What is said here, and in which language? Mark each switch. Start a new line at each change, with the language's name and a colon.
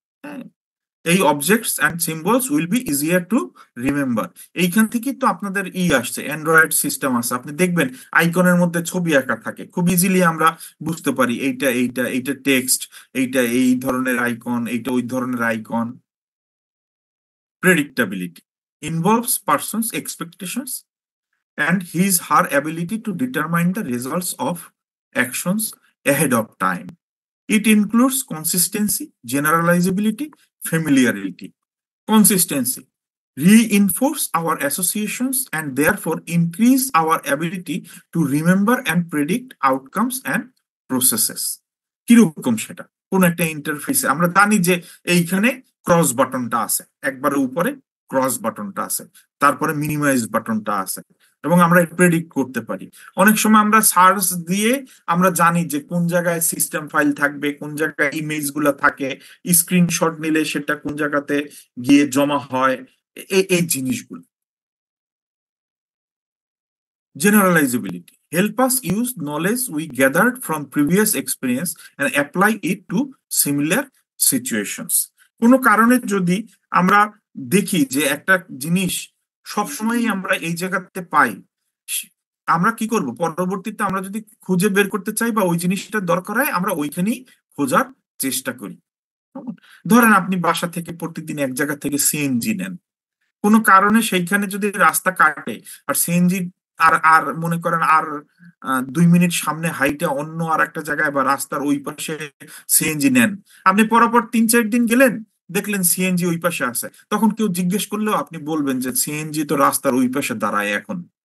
English: হ্যাঁ, এই objects and symbols will be easier to remember.
Bangla: এইখান থেকেই তো আপনাদের আসছে, অ্যান্ড্রয়েড সিস্টেম আছে, আপনি দেখবেন আইকনের মধ্যে ছবি আঁকা থাকে, খুব ইজিলি আমরা বুঝতে পারি এইটা এইটা, এইটা টেক্সট, এইটা এই ধরনের আইকন, এইটা ওই ধরনের icon.
English: Predictability involves person's expectations and his her ability to determine the results of actions ahead of time. It includes consistency, generalizability, familiarity. Consistency reinforce our associations and therefore increase our ability to remember and predict outcomes and processes.
Bangla: কিরকম সেটা? কোন একটা ইন্টারফেসে আমরা জানি যে এইখানে cross বাটনটা আছে, একবারে উপরে ক্রস বাটনটা আছে, তারপরে মিনিমাইজ বাটনটা আছে, এবং আমরা প্রেডিক্ট করতে পারি। অনেক সময় আমরা সার্চ দিয়ে আমরা জানি যে কোন জায়গায় সিস্টেম ফাইল থাকবে, কোন জায়গায় ইমেজ গুলা থাকে, স্ক্রিনশট নিলে সেটা কোন জায়গাতে গিয়ে জমা হয়, এই জিনিসগুলো।
English: Generalizability help us use knowledge we gathered from previous experience and apply it to similar situations.
Bangla: কোনো কারণে যদি আমরা দেখি যে একটা জিনিস সবসময়ই আমরা এই জায়গাতে পাই, আমরা কি করব, পরবর্তীতে আমরা যদি খুঁজে বের করতে চাই বা ওই জিনিসটা দরকার হয়, আমরা ওইখানেই খোঁজার চেষ্টা করি। ধরেন আপনি বাসা থেকে প্রতিদিন এক জায়গা থেকে সিএনজি নেন, কোনো কারণে সেইখানে যদি রাস্তা কাটে আর সিএনজি আর আর মনে করেন আর 2 মিনিট সামনে হাইটে অন্য আর একটা জায়গায় বা রাস্তার ওই পাশে সিএনজি নেন, আপনি পরপর 3-4 দিন গেলেন, দেখলেন সিএনজি ওই পাশে আছে, তখন কেউ জিজ্ঞেস করলেও আপনি বলবেন যে সিএনজি তো রাস্তার ওই পাশে দাঁড়ায় এখন।